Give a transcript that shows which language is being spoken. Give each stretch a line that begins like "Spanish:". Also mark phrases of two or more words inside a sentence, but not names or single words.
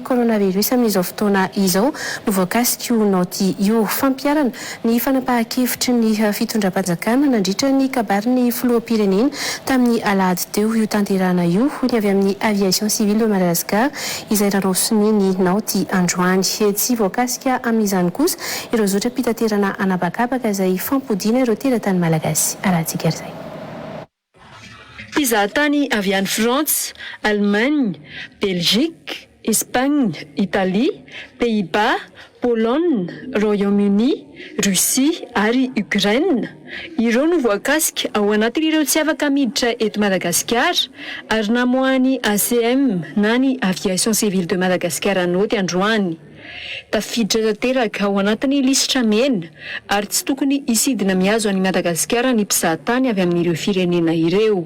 Malagasy: coronavirus amin'izao fotoana izao no voakasika io naoty io fampiarana ny fanapahan-kevitry ny fitondram-panjakana nandritra ny kabarin'ny filoham-pirenena tamin'ny alahady teo io tanterana io ny avy amin'ny
French: aviation civile de Madagascar
Malagasy: izay ranosin'ny ny naoty androany tsy voakasika amin'izany kosa ireo zotra mpitaterana anabakabaka izay fampodiana ireo teratany malagasy arahantsika izay. Mpizahatany avy any France, Allemagne, Belgique, Espagne, Italie, Pays-Bas, Pologne, Royaume-Uni, Russie ary Ukraine. Ireo no voakasika ao anatin'ireo tsy afaka miditra eto Madagascar ary namoahany ACM na ny
French: aviation civile de Madagascar
Malagasy: anoty androany. Tafiditra tanteraka ao anatin'ny lisitra mena ary tsy tokony hisidina mihazo any Madagascar ny mpizahatany avy amin'ireo firenena ireo.